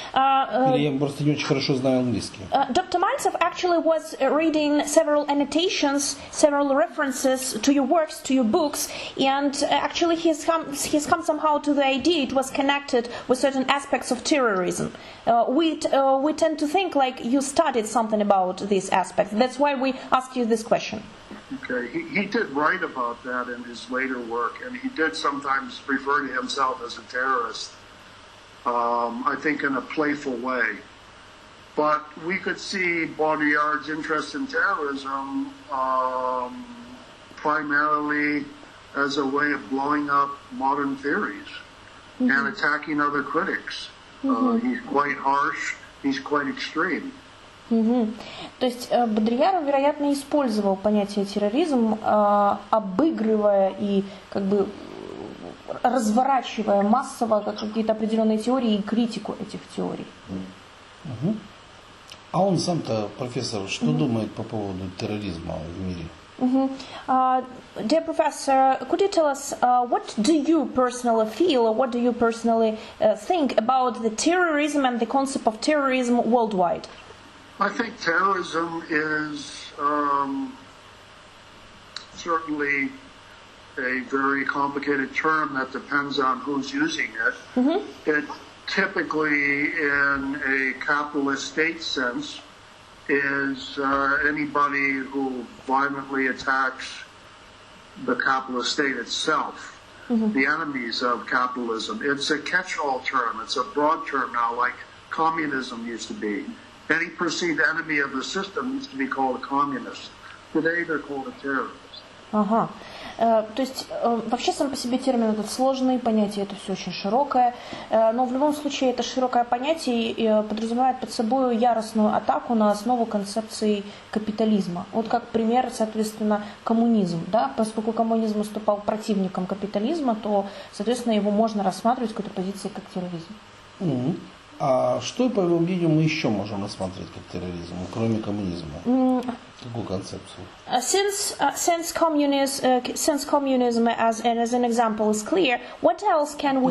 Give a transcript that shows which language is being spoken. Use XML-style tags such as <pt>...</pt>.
<ru>Или я просто не очень хорошо знаю английский.</ru> <en>Dr. Maltsev actually was reading several annotations, several references to your works, to your books, and actually he's come somehow to the idea it was connected with certain aspects of terrorism. We tend to think like you studied something about these aspects. That's why we ask you this question. Okay, he did write about that in his later work, and he did sometimes refer to himself as a terrorist, I think in a playful way. But we could see Baudrillard's interest in terrorism primarily as a way of blowing up modern theories and attacking other critics. He's quite harsh, he's quite extreme.</en> <ru>То есть Бодрияр, вероятно, использовал понятие терроризм, обыгрывая и разворачивая массово какие-то определенные теории и критику этих теорий. А он сам-то, профессор, что думает по поводу терроризма в мире?</ru> <en>Dear Professor, could you tell us what do you personally feel, or what do you personally think about the terrorism and the concept of terrorism worldwide? I think terrorism is certainly a very complicated term that depends on who's using it. It typically, in a capitalist state sense, is anybody who violently attacks the capitalist state itself, the enemies of capitalism. It's a catch-all term. It's a broad term now, like communism used to be. Any perceived enemy of the system used to be called a communist. Today they're called a terrorist.</en> <ru>То есть вообще сам по себе термин этот сложный, понятие это все очень широкое, но в любом случае это широкое понятие подразумевает под собой яростную атаку на основу концепции капитализма. Вот как пример, соответственно, коммунизм. Да? Поскольку коммунизм выступал противником капитализма, то, соответственно, его можно рассматривать в какой-то позиции как терроризм. А что, по его мнению, мы еще можем рассматривать как терроризм, кроме коммунизма? Какую концепцию?</ru> <en>Since communism as an example is clear, what else can we...</en>